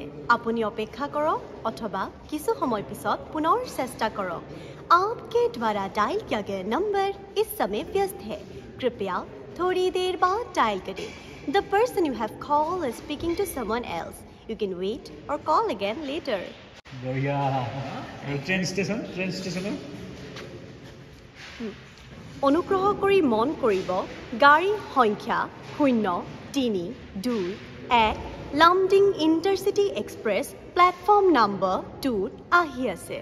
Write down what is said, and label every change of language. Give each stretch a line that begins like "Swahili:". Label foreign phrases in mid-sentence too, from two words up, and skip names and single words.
Assamese: আপুনি অপেক্ষা কৰক অথবা কিছু সময় পিছত পুনৰ চেষ্টা কৰক।
Hindi: आपके द्वारा डायल किया गया नंबर इस समय व्यस्त है, कृपया थोड़ी देर बाद डायल करें।
English: The person you have called is speaking to someone else. You can wait or call again later.
Hindi: बढ़िया
English: train station
Assamese: অনুগ্ৰহ কৰি মন কৰিব গাড়ী সংখ্যা 032-1 লামডিং ইণ্টাৰচিটি এক্সপ্ৰেছ প্লেটফৰ্ম নম্বৰ 2 আহি আছে।